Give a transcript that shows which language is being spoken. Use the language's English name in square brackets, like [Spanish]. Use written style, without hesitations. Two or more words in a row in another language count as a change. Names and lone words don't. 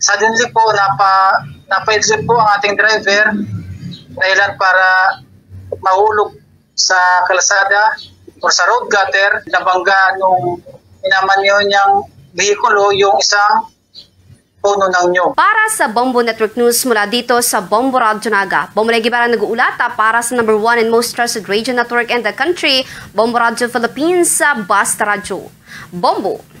[Filipino] Suddenly po, napaidlip po ang ating driver dahilan para mahulog sa kalsada o sa [English] road gutter. [Filipino] Nabangga nung minamanyo niyang behikulo yung isang puno ng nyog. Para sa Bombo Network News mula dito sa Bombo Radio Naga, Bombo Legibarang nag-uulata para sa [English] number 1 and most trusted radio network in the country, [Filipino] Bombo Radio Philippines, Basta Radio. Bombo!